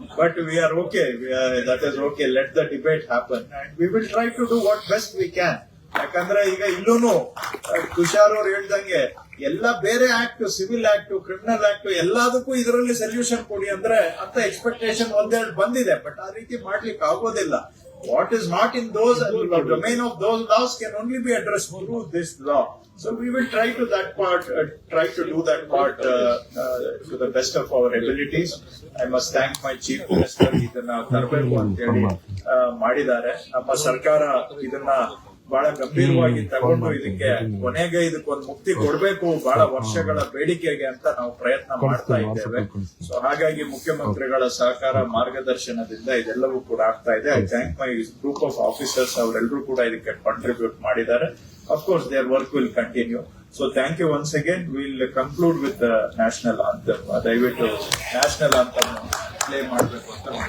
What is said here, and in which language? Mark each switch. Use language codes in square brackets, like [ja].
[en] But we are okay, that is okay. Let the debate happen and we will try to do what best we can. [kn] ಯಾಕಂದ್ರೆ ಈಗ ಇಲ್ಲೂನು ತುಷಾರ್ ಅವ್ರು ಹೇಳ್ದಂಗೆ ಎಲ್ಲ ಬೇರೆ act, civil act, criminal act, ಎಲ್ಲದಕ್ಕೂ ಇದರಲ್ಲಿ solution ಕೊಡಿ ಅಂದ್ರೆ ಅಂತ ಎಕ್ಸ್ಪೆಕ್ಟೇಷನ್ ಒಂದೆರಡು ಬಂದಿದೆ. ಬಟ್ ಆ ರೀತಿ ಮಾಡ್ಲಿಕ್ಕೆ ಆಗೋದಿಲ್ಲ. [en] What is not in those domain of those laws can only be addressed through this law. So we will try to do that part to the best of our abilities. I must thank my chief minister. [kn] ಇದನ್ನ ತರಬೇಕು ಅಂತ ಹೇಳಿ ಮಾಡಿದ್ದಾರೆ. ನಮ್ಮ ಸರ್ಕಾರ ಇದನ್ನ ಬಹಳ ಗಂಭೀರವಾಗಿ ತಗೊಂಡು ಇದಕ್ಕೆ ಕೊನೆಗೆ ಇದಕ್ಕೊಂದು ಮುಕ್ತಿ ಕೊಡಬೇಕು, ಬಹಳ ವರ್ಷಗಳ ಬೇಡಿಕೆಗೆ ಅಂತ ನಾವು ಪ್ರಯತ್ನ ಮಾಡ್ತಾ ಇದ್ದೇವೆ. ಸೊ ಹಾಗಾಗಿ ಮುಖ್ಯಮಂತ್ರಿಗಳ ಸಹಕಾರ, ಮಾರ್ಗದರ್ಶನದಿಂದ ಇದೆಲ್ಲವೂ ಕೂಡ ಆಗ್ತಾ ಇದೆ. [en] I thank my group of officers. [kn] ಅವರೆಲ್ಲರೂ ಕೂಡ ಇದಕ್ಕೆ ಕಾಂಟ್ರಿಬ್ಯೂಟ್ ಮಾಡಿದ್ದಾರೆ. [en] Of course, their work will continue. So thank you once again. We'll conclude with the national anthem. [kn] ದಯವಿಟ್ಟು national anthem play ಮಾಡಬೇಕು ಅಂತ